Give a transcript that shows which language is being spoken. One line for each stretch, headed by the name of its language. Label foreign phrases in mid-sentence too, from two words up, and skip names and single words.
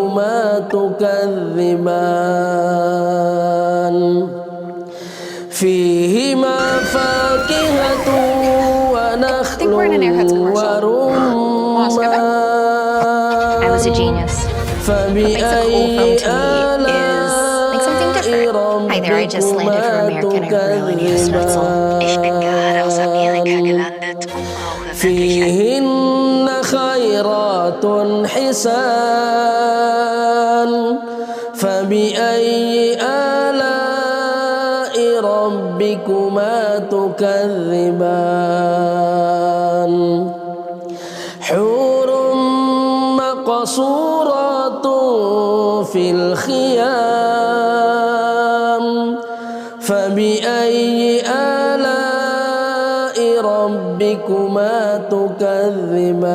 English: I think we're in an Airheads commercial. Want to go back? I was a genius. What makes a cool film to me is make something different. Hi there, I just landed from America and I really need a schnitzel.
German: Ich bin gerade aus Amerika gelandet und brauche wirklich ein...
Arabic: خيرات حسان فبأي آلاء ربكما تكذبان حور مقصورات في الخيام فبأي آلاء ربكما تكذبان